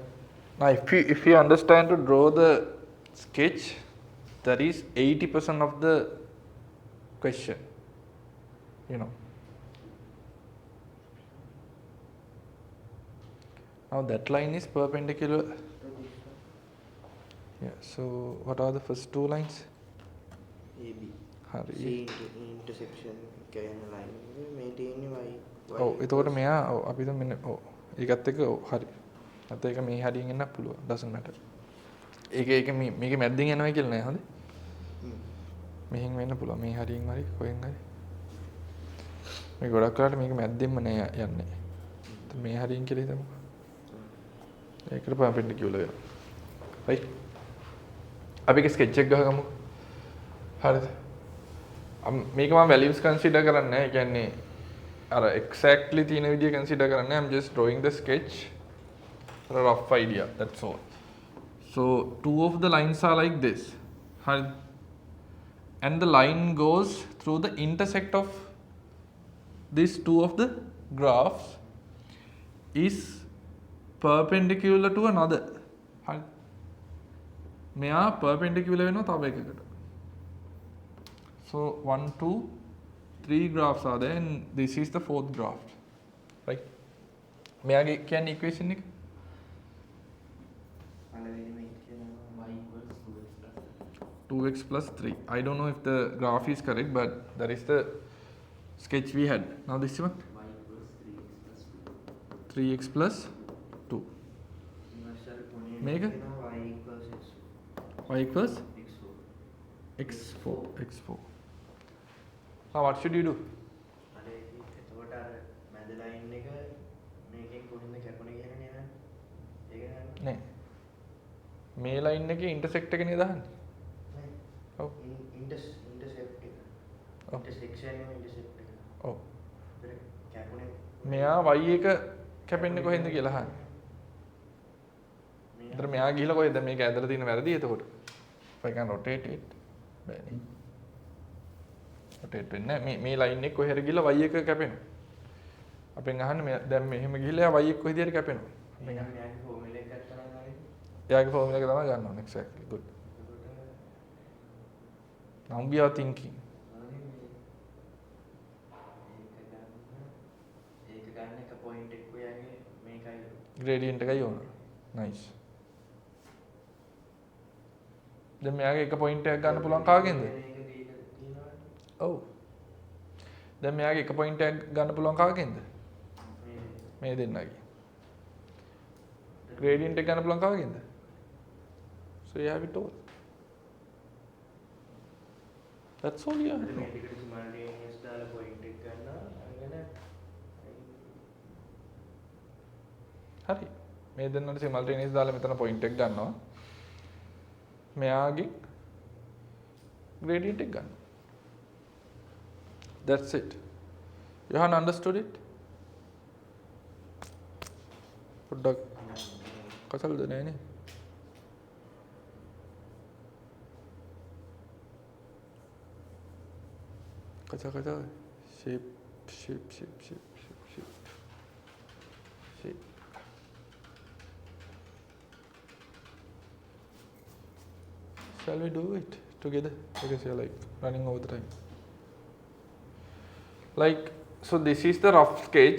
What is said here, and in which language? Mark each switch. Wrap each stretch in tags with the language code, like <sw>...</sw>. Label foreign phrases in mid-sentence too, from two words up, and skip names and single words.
<en>Now if you understand to draw the sketch, that is 80% of the question. You know. Now that line is perpendicular. Yeah, so what are the first two lines? AB.</en> <si>හරි. C intersection කියන line එක මේ තියෙන්නේ y. ඔව් එතකොට මෙයා ඔව් අපි දැන් මෙන්න ඔව් ඒකත් එක්ක ඔව් හරි. නැත්නම් ඒක මේ හරියෙන් එන්නත් පුළුවන්.</si> <en>doesn't matter.</en> <si>ඒක මේකේ මැද්දෙන් යනවා කියලා නෑ හොඳේ. මෙහෙන් වෙන්න පුළුවන්. මේ හරියෙන් හරි කොහෙන් හරි. මේ ගොඩක් කරාට මේක මැද්දෙන්ම නෑ යන්නේ. මේ හරියෙන් කියලා හිතමුකෝ. ඒකට perpendicular වෙනවා. right? අපි ඒක sketch එක ගහගමු. හරිද? මේක මම</si> <en>values consider</en> <si>කරන්නේ නැහැ. ඒ කියන්නේ අර exactly තියෙන විදිය consider කරන්නේ.</si> <en>I'm just drawing the sketch for a rough idea. That's all. So two of the lines are like this.</en> <si>හරිද?</si> <en>And the line goes through the intersect of these two of the graphs is perpendicular to another.</en> <si>හරි. මෙයා perpendicular වෙනවා තව එකකට.</si> <en>So 1 2 3 graphs are there and this is the fourth graph. Right?</en> <si>මෙයාගේ කියන්නේ equation එක</si> <en>පළවෙනිම equation y equals 2x plus 3. I don't know if the graph is correct, but that is the sketch we had. Now this one y equals 3x plus 2. 3x plus 2. මේක y equals y equals x4. x4. Now what should you do?</en> <si>අර එතකොට අර ලයින් එක මේකෙන් කොහෙන්ද කැපුණේ කියලා නේද? ඒක නේද? නෑ. මේ ලයින් එකේ ඉන්ටර්සෙක්ට් එක නේද අහන්නේ? නෑ. ඔව්. ඉන්ටර්සෙප්ට් එක. ඔව්. ඉන්ටර්සෙක්ෂන් එක ඉන්ටර්සෙප්ට් එක. ඔව්. ඒක කැපුණේ මෙයා y එක කැපෙන්නේ කොහෙන්ද කියලා අහන්නේ. ඒතර මෙයා ගිහලා කොහෙද මේක ඇදලා තියෙන වැරදි එතකොට.</si> <en>if I can rotate it</en> <si>බෑනේ. rotate වෙන්නේ නැහැ. මේ ලයින් එක කොහෙද ගිහලා y එක කැපෙනවා. අපෙන් අහන්නේ මේ දැන් මෙහෙම ගිහලා y එක කොහෙද කැපෙනවා. මෙයාගේ ෆෝමියුලා එක ගත්තා නම් හරියද? එයාගේ ෆෝමියුලා එක තමයි ගන්න ඕනේ.</si> <en>exactly good. now we are thinking.</en> <si>ඒක ගන්න එක පොයින්ට් එක ඔයාගේ මේකයි gradient එකයි ඕන. nice. දැන් මෙයාගේ එක පොයින්ට් එකක් ගන්න පුළුවන් කාගෙන්ද? ඔව්. දැන් මෙයාගේ එක පොයින්ට් එකක් ගන්න පුළුවන් කාගෙන්ද? මේ දෙන්නගේ. gradient එක ගන්න පුළුවන් කාගෙන්ද?</si> <en>so you have it all. that's all you have to know.</en> <si>මේකට simultaneous දාලා පොයින්ට් එක ගන්නවා අරගෙන හරි. මේ දෙන්නට simultaneous දාලා මෙතන පොයින්ට් එක ගන්නවා. මෙයාගේ gradient එක ගන්න.</si> <en>That's it. You haven't understood it?</en> <si>පොඩ්ඩක් කසල්ද නෑනේ. කචා shape.</si> <en>Shall we do it together? Because you're like running over the time. Like, so this is the rough sketch.</en>